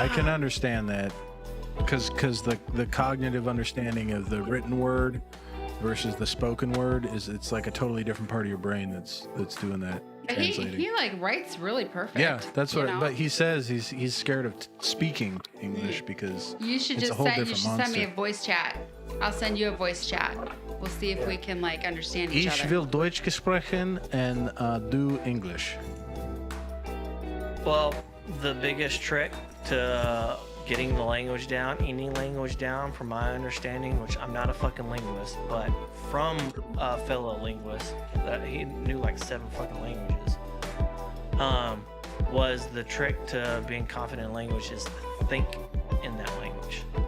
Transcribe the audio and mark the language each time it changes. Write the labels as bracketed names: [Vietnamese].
[English] I can understand that because the cognitive understanding of the written word versus the spoken word it's like a totally different part of your brain that's doing that. He like writes really perfect. Yeah, that's what. But he says he's scared of speaking English because you should it's just a whole different monster. send me a voice chat. I'll send you a voice chat. We'll see if we can like understand each other. [German] Ich will Deutsch sprechen [English] and do English. Well, the biggest trick to getting the language down, any language down, from my understanding, which I'm not a fucking linguist, but from a fellow linguist that he knew like 7 fucking languages, was the trick to being confident in language is think in that language.